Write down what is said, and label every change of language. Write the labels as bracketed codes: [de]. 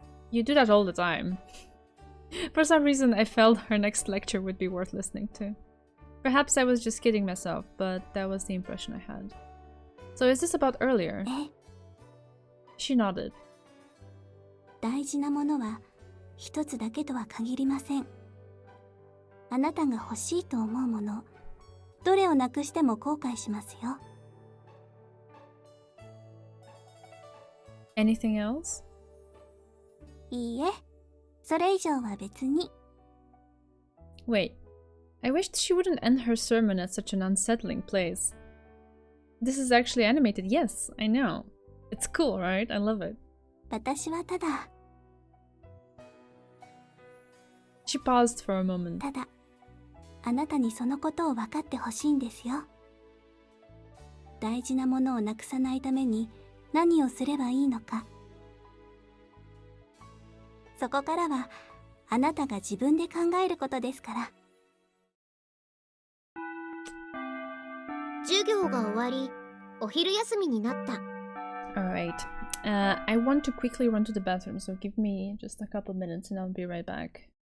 [en] You do that all the time. For some reason, I felt her next lecture would be worth listening to. Perhaps I was just kidding myself, but that was the impression I had. So is this about earlier? え、 She nodded. [ja] 大事なものは一つだけとは限りません。あなたが欲しいと思うもの、どれをなくしても後悔しますよ。 [en] Anything else? [ja] いいえ、それ以上は別に。 [en] Wait, I wished she wouldn't end her sermon at such an unsettling place. This is actually animated, yes, I know. It's cool, right? I love it. [ja] 私はただ [en] She paused for a moment. [ja] あなたにそのことを分かってほしいんですよ。大事なものをなくさないために何をすればいいのか。そこからはあなたが自分で考えることですから。授業が終わり、お昼休みになった。 [en] Alright. I want to quickly run to the bathroom, so give me just a couple minutes and I'll be right back.